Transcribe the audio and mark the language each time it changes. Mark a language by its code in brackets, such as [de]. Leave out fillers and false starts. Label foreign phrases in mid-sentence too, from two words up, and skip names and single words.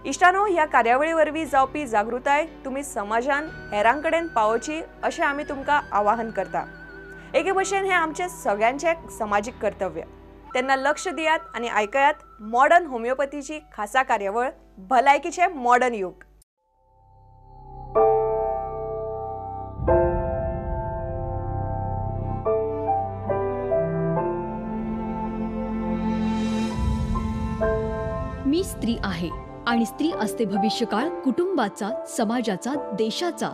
[kok] इष्टानो, ह्या कार्यावळीवरवी जावपी जागृताय तुम्ही समाजान हेरांकडेन पावोवची अशें आमी तुमकां आवाहन करता। एके भशेन हे आमचे सगळ्यांचे सामाजिक कर्तव्य। तेन्ना लक्ष दियात आणि ऐकयात मॉडर्न होमिओपॅथीची खासा कार्यावळ भलायकीचे मॉडर्न युग। [mr] मी स्त्री आहे आणि स्त्री असते भविष्यकाळ कुटुंबाचा, समाजाचा, देशाचा।